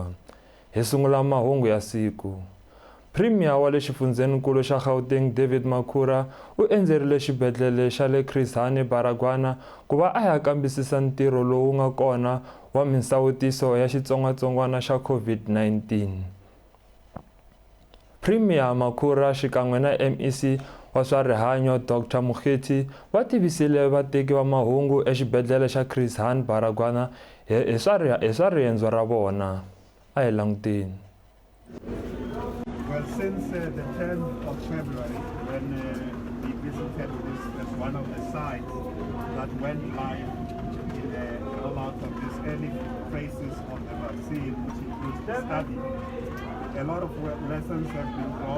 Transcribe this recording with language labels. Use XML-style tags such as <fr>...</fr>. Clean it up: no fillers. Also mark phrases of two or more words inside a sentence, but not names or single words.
<ts>Hi sungula mahungu ya siku. Premier wa le xifundzeninkulu xa Gauteng David Makhura u endzerile xibedhlele xa le Chris Hani Baragwana ku va a ya kambisisa ntirho lowu nga kona wa misawutiso ya xitsongwatsongwana xa COVID-19. Premier Makhura xikan'we na MEC wa swa rihanyo Dr. Mugeti va tivisile vateki va mahungu exibedhlele xa Chris Hani Baragwana hi swa riendzo ra vona. A hi languteni.</ts> <en>Well, since the 10th of February, when we visited this as one of the sites that went live in the rollout of these early phases of the vaccine, which includes the study, a lot of lessons have been drawn.</en>